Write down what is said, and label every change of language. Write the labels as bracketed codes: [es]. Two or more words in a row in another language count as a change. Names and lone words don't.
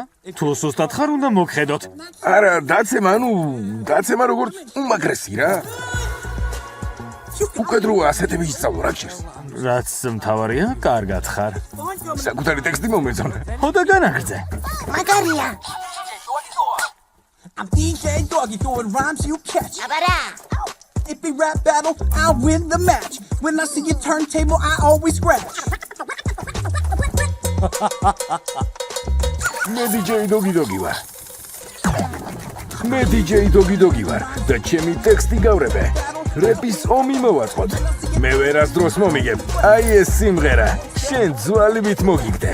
[ka] თუ სუსტად ხარ, უნდა მოგხედოთ. არა, დაცემა როგორც უმაგრესი რა. უკედროა ასეთები ისწავლო რა გჭირს. რაც მთავარია, კარგად ხარ. საკუთარი ტექსტი მომეწონა. ხო და განაგრძე. მაგარია. [en] I'm DJ Doggy throwing rhymes you catch. [ka] აბარა. [en] If we rap battle, I'll win the match. When I see your turntable, I always scratch. [ka] მე დიჯეი დოგი ვარ. მე დიჯეი დოგი ვარ და ჩემი ტექსტი გავრებე. რეპის ომი მოვაწყოთ. მე ვერასდროს მომიგებ. აი ეს სიმღერა. შენ ძვალივით მოგიგდე.